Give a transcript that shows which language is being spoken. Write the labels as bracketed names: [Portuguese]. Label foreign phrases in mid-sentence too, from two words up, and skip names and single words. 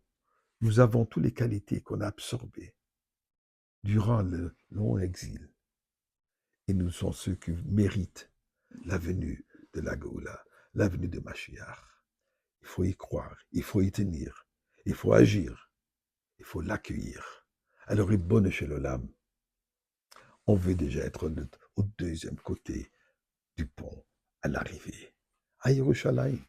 [French] Nous avons toutes les qualités qu'on a absorbées durant le long exil. Et nous sommes ceux qui méritent la venue de la Géoula, la venue de Mashiach. Il faut y croire, il faut y tenir, il faut agir, il faut l'accueillir. Alors, [Hebrew] רבונו של עולם, [French] on veut déjà être au deuxième côté du pont à l'arrivée, à Yerushalayim.